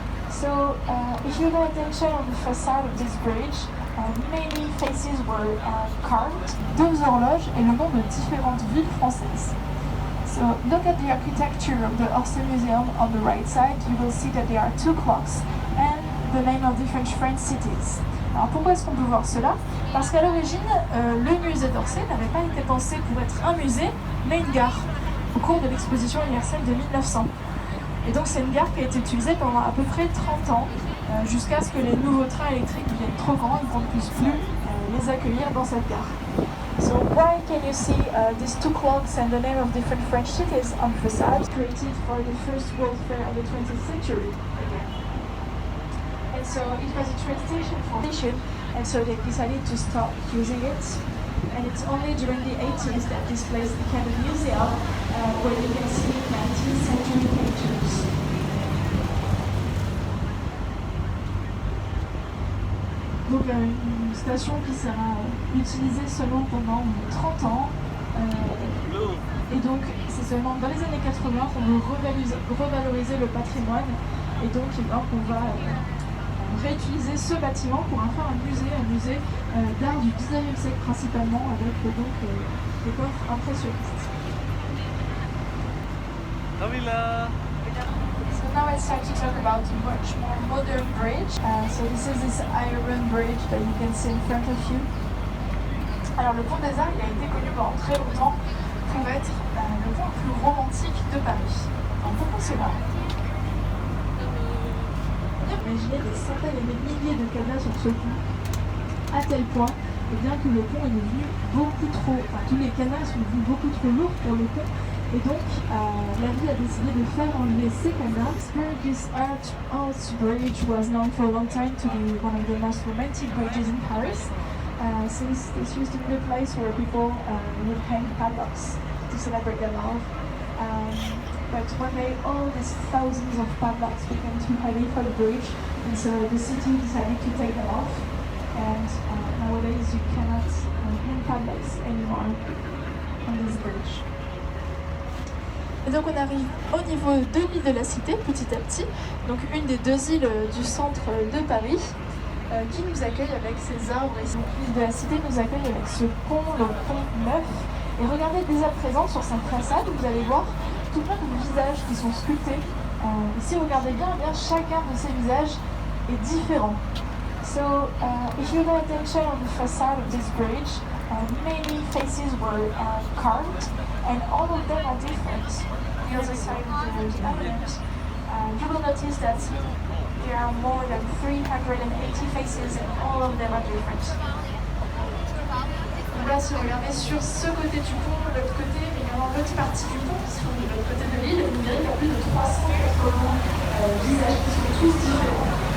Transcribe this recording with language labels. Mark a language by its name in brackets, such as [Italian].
[English] So, if you pay attention on the facade of this bridge, many faces were carved. [French] Deux horloges et le nom de différentes villes françaises. [English] So, look at the architecture of the Orsay Museum on the right side. You will see that there are two clocks and the name of different French cities. [French] Alors pourquoi est-ce qu'on peut voir cela? Parce qu'à l'origine, le musée d'Orsay n'avait pas été pensé pour être un musée, mais une gare, au cours de l'exposition universelle de 1900. Et donc c'est une gare qui a été utilisée pendant à peu près 30 ans, jusqu'à ce que les nouveaux trains électriques deviennent trop grands et qu'on ne puisse plus les accueillir dans cette gare. [English] So why can you see these two clocks and the name of different French cities on the facade? Created for the first World Fair of the 20th century. And so it was a train station for station, and so they decided to stop using it. And it's only during the 80s that this place became a museum where you can see 19th century pictures. [French] Donc une station qui sera utilisée seulement pendant 30 ans. Et donc c'est seulement dans les années 80 qu'on veut revaloriser le patrimoine. Et donc on va réutiliser ce bâtiment pour en faire un musée d'art du 19e siècle principalement, avec donc des coffres impressionnistes. [English] So now it's time to talk about a much more modern bridge. So this is this iron bridge that you can see in front of you. [French] Alors le pont des Arts, il a été connu pendant très longtemps pour être le pont le plus romantique de Paris. Alors pourquoi cela? Imaginez des centaines et des milliers de cadenas sur ce pont, à tel point bien que le pont est devenu beaucoup trop, tous les cadenas sont devenus beaucoup trop lourds pour le pont, et donc la ville a décidé de faire enlever ces cadenas. [English] This Arch Bridge was known for a long time to be one of the most romantic bridges in Paris, since this used to be a place where people would hang padlocks to celebrate their love. But one day all these thousands of padlocks became too heavy for the bridge, and so the city decided to take them off, and nowadays you cannot hang padlocks anymore on this bridge. [French] Et donc on arrive au niveau de l'île de la Cité, petit à petit, donc une des deux îles du centre de Paris, qui nous accueille avec ses arbres. Et l'île de la Cité nous accueille avec ce pont, le pont neuf. Et regardez dès à présent sur sa façade, vous allez voir tout plein de visages qui sont sculptés. Ici, regardez bien, chacun de ces visages est différent. [English] So, if you pay attention on the facade of this bridge, many faces were carved, and all of them are different. On the other side of the island, you will notice that there are more than 380 faces, and all of them are different. [French] Donc là, si vous regardez sur ce côté du pont, de l'autre côté, mais également l'autre partie du pont, qui se trouve de l'autre côté de l'île, vous verrez qu'il y a plus de 380 visages qui sont tous différents.